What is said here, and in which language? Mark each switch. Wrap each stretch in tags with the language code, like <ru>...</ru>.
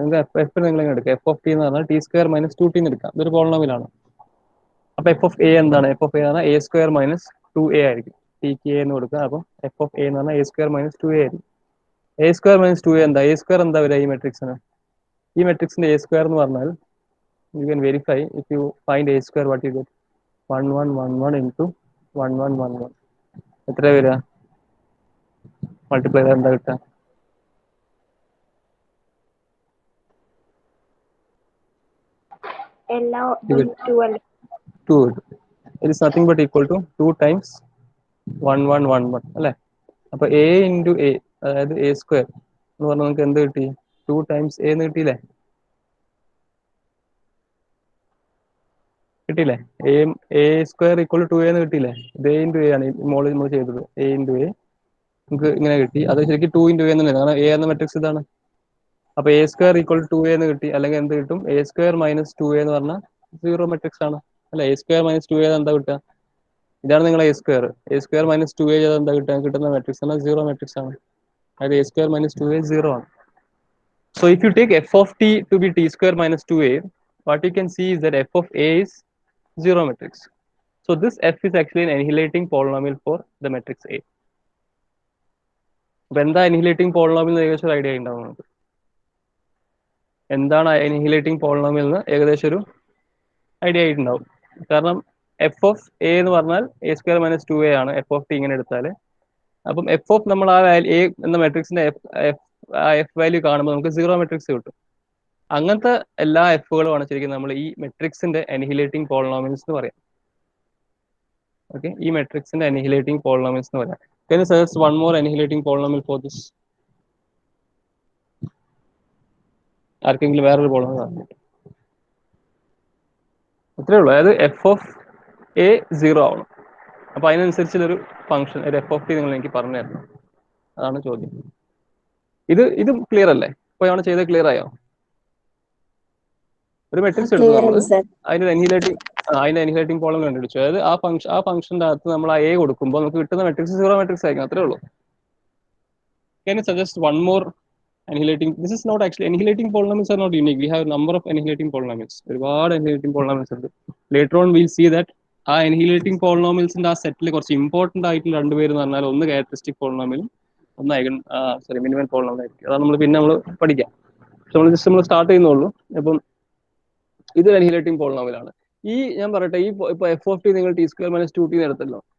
<ml>നിങ്ങൾക്ക് എഫ് നിങ്ങൾ ഇങ്ങനെ എടുക്കുക. എഫ് ഓഫ് ടി എന്ന് പറഞ്ഞാൽ t² - 2t എന്ന് എടുക്കാം. ഇതൊരു പോളിനോമിയലാണ്. അപ്പോൾ എഫ് ഓഫ് എ എന്താണ്? എഫ് ഓഫ് എ എന്ന് പറഞ്ഞാൽ a² - 2a ആയിരിക്കും. ടിക്ക് എ എന്ന് കൊടുക്കുക. അപ്പോൾ എഫ് ഓഫ് എ എന്ന് പറഞ്ഞാൽ a² - 2a ആയിരിക്കും. a² - 2a എന്താ? a² എന്താ വരിക ഈ മെട്രിക്സിന്? ഈ മെട്രിക്സിന്റെ a² എന്ന് പറഞ്ഞാൽ</ml> <en>you can verify if you find a² what you get 1 1 1 1 into 1 1 1 1.</en> <ml>എത്ര വരിക? മൾട്ടിപ്ലൈ ചെയ്താൽ എന്താ കിട്ടുക? എല്ലാം ഇത് 2 അല്ലേ? 2 കിട്ടും.</ml> <en>it is nothing but equal to 2 times 1 1 1 1</en> <ml>അല്ലേ? അപ്പൊ എ ഇൻറ്റു എ, അതായത് എ സ്ക്വയർ എന്ന് പറഞ്ഞാൽ നമുക്ക് എന്ത് കിട്ടി? 2 ടൈംസ് എ എന്ന് കിട്ടിയില്ലേ? കിട്ടിയില്ലേ? A square equal to A എന്ന് കിട്ടിയില്ലേ? ഇത് എ ഇൻറ്റു എ ആണ് മോളിൽ നമ്മൾ ചെയ്തത്. എ ഇൻറ്റു എ നമുക്ക് ഇങ്ങനെ കിട്ടി. അത് ശരിക്കും 2 ഇൻറ്റു എ എന്ന് തന്നെ, കാരണം എ എന്ന മെട്രിക്സ് ഇതാണ്. അപ്പൊ A square equal to A എന്ന് കിട്ടി. അല്ലെങ്കിൽ എന്ത് കിട്ടും? എ സ്ക്വയർ മൈനസ് 2 എന്ന് പറഞ്ഞാൽ 0 മെട്രിക്സ് ആണ് അല്ലെ? എ സ്ക്വയർ മൈനസ് 2 എന്താ കിട്ടുക? ഇതാണ് നിങ്ങളെ A square. A square minus 2 ചെയ്താൽ എന്താ കിട്ടുക? കിട്ടുന്ന മെട്രിക്സ് ആണ് 0 മെട്രിക്സ് ആണ്. അതായത് എ സ്ക്വയർ മൈനസ് 2 0 ആണ്.</ml> <en>So if you take f of t to be t square minus 2a, what you can see is that f of a is 0 matrix. So this f is actually an annihilating polynomial for the matrix A.</en> <ml>അപ്പോൾ എന്താ annihilating polynomial എന്ന് ഏകദേശം ഒരു idea ഉണ്ടാവും നമുക്ക്. എന്താണ് annihilating polynomial എന്ന് ഏകദേശം ഒരു ഐഡിയ ആയിട്ടുണ്ടാവും. കാരണം എഫ് ഓഫ് എ എന്ന് പറഞ്ഞാൽ എ സ്ക്വയർ മൈനസ് 2a ആണ്. എഫ് ഓഫ് ടി ഇങ്ങനെ എടുത്താൽ അപ്പം എഫ് ഓഫ് നമ്മൾ ആ എ എന്ന മെട്രിക്സിന്റെ എഫ് വാല്യൂ കാണുമ്പോൾ നമുക്ക് 0 മെട്രിക്സ് കിട്ടും. അങ്ങനത്തെ എല്ലാ എഫുകളുമാണ് ശരിക്കും നമ്മൾ ഈ മെട്രിക്സിന്റെ അനിഹിലേറ്റിംഗ് പോളിനോമിയൽസ് എന്ന് പറയാം. ഓക്കെ, ഈ മെട്രിക്സിന്റെ അനിഹിലേറ്റിംഗ് പോളിനോമിയൽസ് എന്ന് പറയാം.</ml> <en>Can you suggest one more annihilating polynomial for this?</en> <ml>ആർക്കെങ്കിലും വേറൊരു പോളിനോമിയൽ പറഞ്ഞു? അത്രേ ഉള്ളൂ. അതായത് എഫ് ഓഫ് എ 0 ആവണം. അപ്പൊ അതിനനുസരിച്ചുള്ളൊരു ഫംഗ്ഷൻ, ഒരു എഫ് ഓഫ് ടി നിങ്ങൾ എനിക്ക് പറഞ്ഞു തരണം. അതാണ് ചോദ്യം. ഇത് ക്ലിയർ അല്ലേ? ഇപ്പൊ ആണ് ചെയ്ത് ക്ലിയർ ആയോ? ഒരു മെട്രിക്സ് എടുത്തു നമ്മൾ, അതിന്റെ അനിഹിലേറ്റിംഗ് പോളം കണ്ടുപിടിച്ചു. അതായത് ആ ഫംഗ്ഷന്റെ അകത്ത് നമ്മൾ ആ എ കൊടുക്കുമ്പോൾ നമുക്ക് കിട്ടുന്ന മെട്രിക്സ് 0 മെട്രിക്സ് ആയിരിക്കും. അത്രേ ഉള്ളൂ.</ml> <en>Can you suggest one more annihilating? This is not actually annihilating polynomials are not unique. We have a number of annihilating polynomials.</en> <ml>ഒരുപാട് annihilating polynomials ഉണ്ട്.</ml> <en>Later on we'll see that</en> <ml>ആ annihilating polynomialsന്റെ ആ സെറ്റിൽ കുറച്ച് important ആയിട്ടുള്ള രണ്ടുപേര് എന്ന് പറഞ്ഞാൽ ഒന്ന് ക്യാരക്ടറിസ്റ്റിക് പോളിനോമിയലും ഒന്ന് മിനിമം പോളിനോമിയൽ ആയിരിക്കും. അതാണ് നമ്മൾ പഠിക്കാം. നമ്മൾ സ്റ്റാർട്ട് ചെയ്യുന്നുള്ളൂ. അപ്പം ഇത് അനിഹിലേറ്റിംഗ് പോളിനോമിയലാണ്. ഈ ഞാൻ പറയട്ടെ, ഇപ്പൊ എഫ് ഓഫ് ടി നിങ്ങൾ ടി സ്ക്വയർ മൈനസ് 2t എടുത്തല്ലോ.</ml>